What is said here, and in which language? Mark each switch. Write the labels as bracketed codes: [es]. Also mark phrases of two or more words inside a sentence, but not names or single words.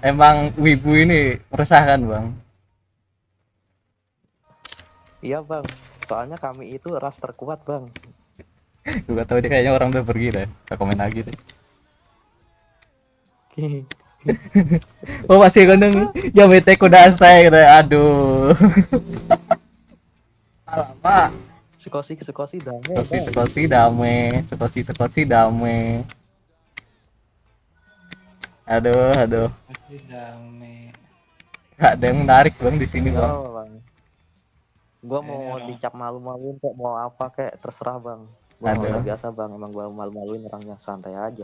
[id] Emang wibu ini meresahkan Bang. Iya bang, soalnya kami itu ras terkuat bang. Gue gak tau dia kayaknya orang udah pergi deh. Gak komen lagi deh. Oh masih gondeng [ja] Yamete Kudasai [id] gitu. Aduh. Alamak. Sukosi damai Sekosi bang. sekosi dame. Sekosi dame. Aduh. Masih damai. Gak ada yang menarik Bang di sini Gak Bang. apa bang. Gua Ini mau orang. dicap malu-maluin kok mau apa kayak terserah bang. Gua Aduh. udah biasa bang, emang gua malu-maluin orangnya santai aja.